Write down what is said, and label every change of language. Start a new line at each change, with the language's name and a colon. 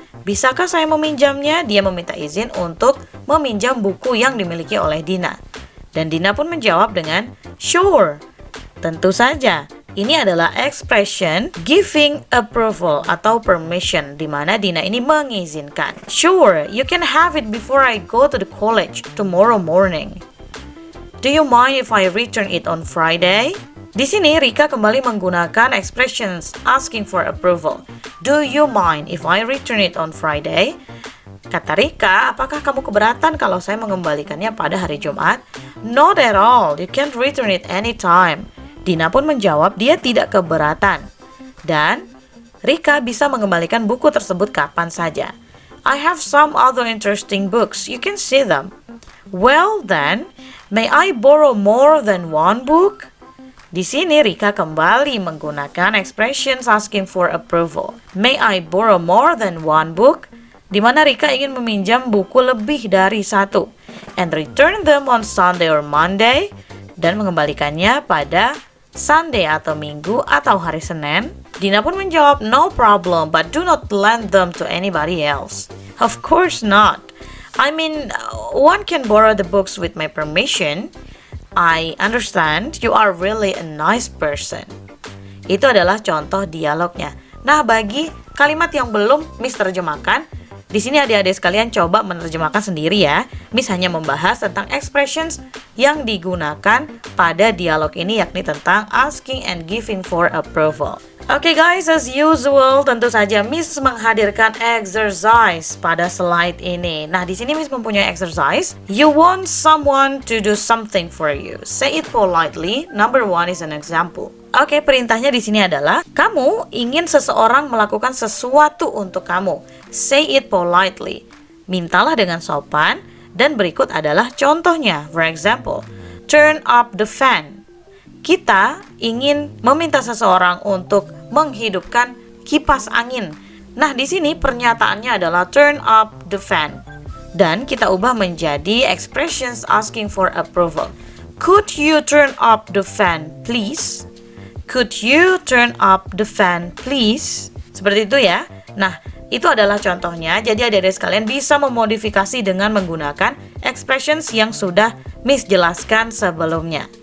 Indonesian: Bisakah saya meminjamnya? Dia meminta izin untuk meminjam buku yang dimiliki oleh Dina. Dan Dina pun menjawab dengan sure. Tentu saja. Ini adalah expression giving approval atau permission, di mana Dina ini mengizinkan.
English: Sure, you can have it before I go to the college tomorrow morning. Do you mind if I return it on Friday?
Indonesian: Di sini Rika kembali menggunakan expressions asking for approval.
English: Do you mind if I return it on Friday?
Indonesian: Kata Rika, apakah kamu keberatan kalau saya mengembalikannya pada hari Jumat?
English: Not at all, you can return it anytime.
Indonesian: Dina pun menjawab dia tidak keberatan. Dan Rika bisa mengembalikan buku tersebut kapan saja.
English: I have some other interesting books, you can see them. Well then, may I borrow more than one book?
Indonesian: Di sini Rika kembali menggunakan expressions asking for approval.
English: May I borrow more than one book?
Indonesian: Di mana Rika ingin meminjam buku lebih dari satu.
English: And return them on Sunday or Monday.
Indonesian: Dan mengembalikannya pada Sunday atau Minggu atau hari Senin. Dina pun menjawab,
English: no problem, but do not lend them to anybody else. Of course not. I mean, one can borrow the books with my permission. I understand you are really a nice person.
Indonesian: Itu adalah contoh dialognya. Nah, bagi kalimat yang belum Miss terjemahkan, di sini adik-adik sekalian coba menerjemahkan sendiri ya. Miss hanya membahas tentang expressions yang digunakan pada dialog ini, yakni tentang asking and giving for approval. Oke guys,
English: as usual,
Indonesian: tentu saja Miss menghadirkan exercise pada slide ini. Nah, di sini Miss mempunyai exercise.
English: You want someone to do something for you. Say it politely. Number 1 is an example.
Indonesian: Oke, perintahnya di sini adalah kamu ingin seseorang melakukan sesuatu untuk kamu.
English: Say it politely.
Indonesian: Mintalah dengan sopan. Dan berikut adalah contohnya.
English: For example, turn up the fan.
Indonesian: Kita ingin meminta seseorang untuk menghidupkan kipas angin. Nah, di sini pernyataannya adalah
English: turn up the fan.
Indonesian: Dan kita ubah menjadi expressions asking for approval.
English: Could you turn up the fan, please? Could you turn up the fan, please?
Indonesian: Seperti itu ya. Nah, itu adalah contohnya. Jadi adik-adik sekalian bisa memodifikasi dengan menggunakan expressions yang sudah Miss jelaskan sebelumnya.